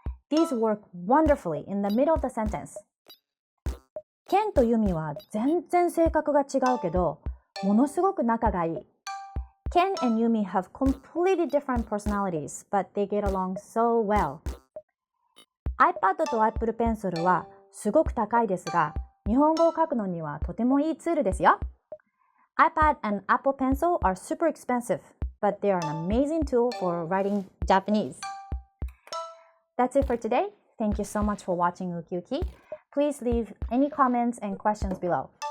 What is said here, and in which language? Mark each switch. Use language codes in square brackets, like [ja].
[en] These work wonderfully in the middle of the sentence. [ja] ケンとユミは全然性格が違うけど、ものすごく仲がいい。 [en] Ken and Yumi have completely different personalities, but they get along so well. [ja] iPad と Apple Pencil はすごく高いですが、日本語を書くのにはとてもいいツールですよ。 [en] iPad and Apple Pencil are super expensive, but they are an amazing tool for writing Japanese. That's it for today. Thank you so much for watching Uki Uki. please leave any comments and questions below.